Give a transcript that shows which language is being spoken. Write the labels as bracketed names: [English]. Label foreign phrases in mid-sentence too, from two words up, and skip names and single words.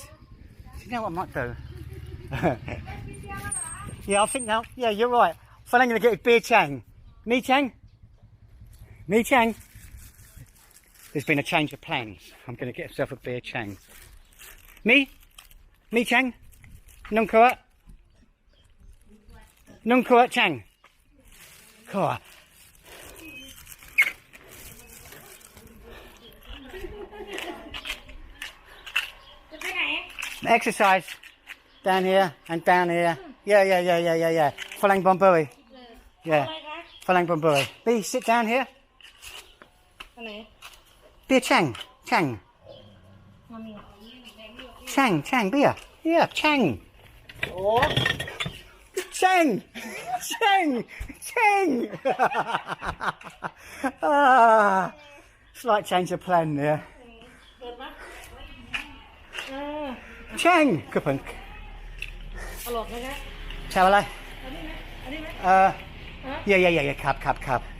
[English] Do you know what I might do? Yeah, I think now. Yeah, you're right. Falang gonna get his beer chang. [Thai] มีช้าง? มีช้าง? [English] There's been a change of plans. I'm gonna get myself a beer chang. [Thai] มี? มีช้าง? หนึ่งขวด? หนึ่งขวดช้าง? ขวด. [English] Exercise down here and down here. Yeah. Falang Bombui. Yeah. Falang Bombui. B, sit down here. Beer Chang. Chang, beer. Yeah, Chang. Oh. Chang. Slight change of plan there. Chang, good punk. Chàoอะไร? Yeah, cab.